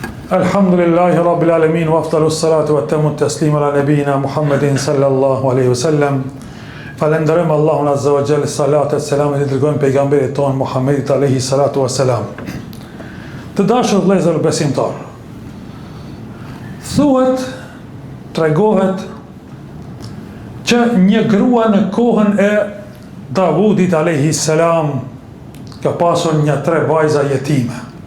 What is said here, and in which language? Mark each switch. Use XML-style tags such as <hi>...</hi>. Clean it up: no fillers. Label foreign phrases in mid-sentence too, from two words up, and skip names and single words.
<ar>الحمد لله رب العالمين وأفضل الصلاة وأتم التسليم على نبينا محمد صلى الله عليه وسلم.</ar> <sq>Falenderojmë Allahun</sq> <ar>عز وجل,</ar> <sq>salat e selam i dërgojmë pejgamberit ton Muhammedit</sq> <ar>عليه الصلاة والسلام.</ar> <sq>Të dashur vëllezër besimtar, thuhet, tregohet që një grua në kohën e Davudit</sq> <ar>عليه السلام</ar> <sq>ka pasur një 3 vajza jetime.</sq>